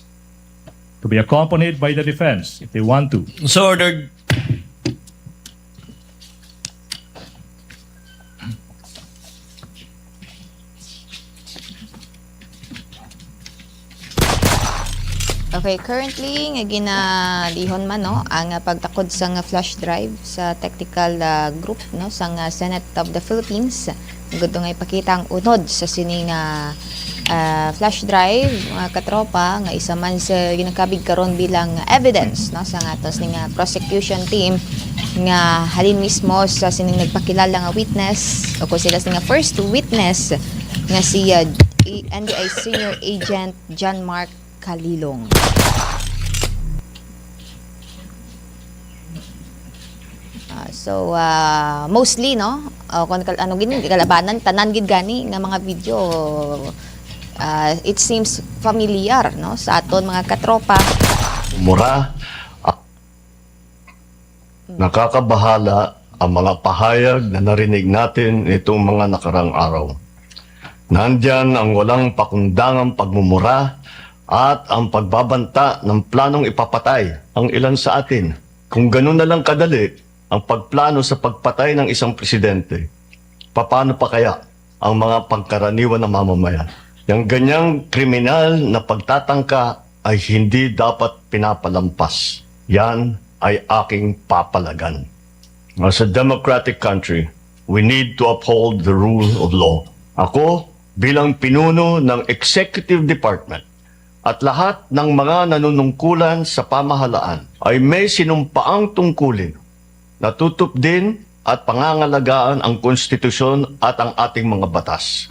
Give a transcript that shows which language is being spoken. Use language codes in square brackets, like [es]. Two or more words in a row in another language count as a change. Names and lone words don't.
[en] To be accompanied by the defense, if they want to. So ordered. [hil] Okay, currently nga ginalihon man no ang pagtakod sa [en] flash drive [hil] sa [en] technical group [hil] no sa Senate of the Philippines. Gusto nga ipakita ang unod sa sining [en] flash drive [hil] mga katropa nga isa man sa ginakabig karon bilang evidence no sa atos ning [en] prosecution team [hil] nga halin mismo sa sining nagpakilala nga witness o kung sila nga [en] first witness [hil] nga si NBI Senior Agent John Mark Calilong. Mostly no, kung ano gini kalabanan tanan gid gani nga mga video, [en] it seems familiar [hil] no sa aton mga katropa. [tl] Mura, nakakabahala ang mga pahayag na narinig natin itong mga nakarang araw. Nandyan ang walang pakundangang pagmumura at ang pagbabanta ng planong ipapatay ang ilan sa atin. Kung ganun na lang kadali ang pagplano sa pagpatay ng isang presidente, paano pa kaya ang mga pangkaraniwan na mamamayan? Yung ganyang kriminal na pagtatangka ay hindi dapat pinapalampas. Yan ay aking papalagan. [en] As a democratic country, we need to uphold the rule of law. [tl] Ako, bilang pinuno ng Executive Department at lahat ng mga nanunungkulan sa pamahalaan ay may sinumpaang tungkulin na tutupdin at pangangalagaan ang konstitusyon at ang ating mga batas.